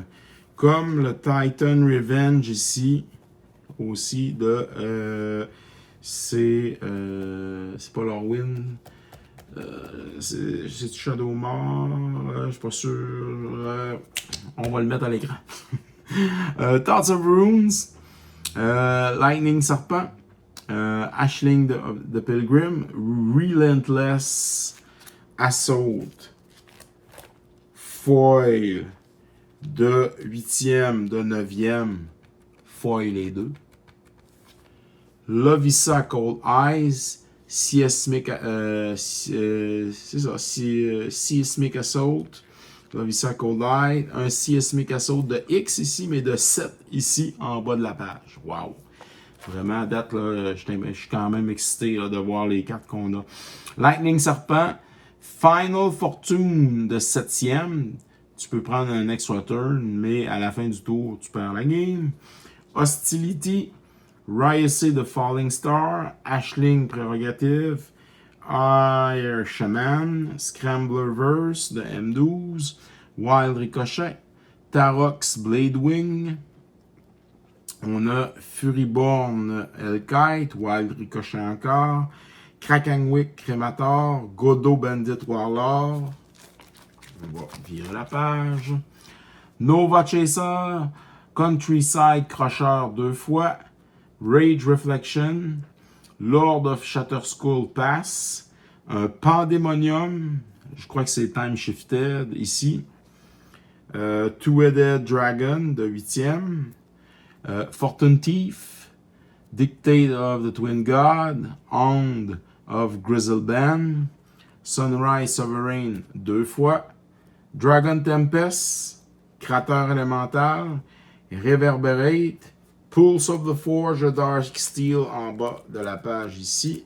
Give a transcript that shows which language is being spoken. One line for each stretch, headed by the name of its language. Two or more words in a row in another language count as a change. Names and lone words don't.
French: Comme le Titan Revenge ici, aussi de... c'est pas Lorwyn. C'est Shadowmoor. Je suis pas sûr. On va le mettre à l'écran. Thoughts of Runes. Lightning Serpent. Ashling de Pilgrim. Relentless Assault. Foil. De 8e, de 9e, foil les deux. Lovisa Cold Eyes, Seismic Assault, Lovisa Cold Eyes, un Seismic Assault de X ici, mais de 7 ici en bas de la page. Wow! Vraiment, à date, là, je suis quand même excité là, de voir les cartes qu'on a. Lightning Serpent, Final Fortune de 7e. Tu peux prendre un
English: extra turn,
French: mais à la fin du tour, tu perds la game. Hostility, Ryusei the Falling Star, Ashling Prérogative, Air Shaman, Scramblerverse de M12, Wild Ricochet, Tarox Bladewing, on a Furyborn Hellkite, Wild Ricochet encore, Krakenwick Cremator, Godot Bandit Warlord, on va virer la page, Nova Chaser, Countryside Crusher 2 fois, Rage Reflection, Lord of Shatterskull Pass, Pandemonium, je crois que c'est Time Shifted ici, Two-Headed Dragon de 8e, Fortune Thief, Dictate of the Twin God, Hound of Grizzleban, Sunrise Sovereign 2 fois, Dragon Tempest, Cratère Élémental, Reverberate, Pulse of the Forge, Dark Steel en bas de la page ici.